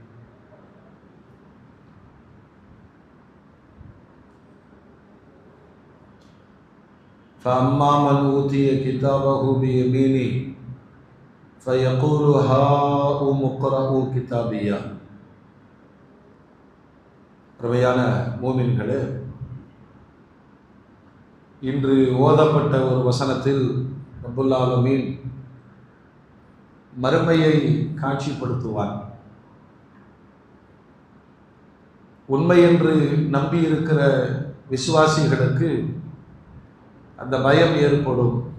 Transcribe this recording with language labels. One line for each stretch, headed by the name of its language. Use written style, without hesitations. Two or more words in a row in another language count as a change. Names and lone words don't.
Arabic: فأما من أوتي كتابه بيمينه فيقول هاؤم اقرءوا كتابيه.
Tamil: அருமையான மூமின்களே, இன்று ஓதப்பட்ட ஒரு வசனத்தில்
Arabic: رب العالمين
Tamil: மறுமையை காட்சிப்படுத்துவார். உண்மை என்று நம்பியிருக்கிற விசுவாசிகளுக்கு அந்த பயம் ஏற்படும்.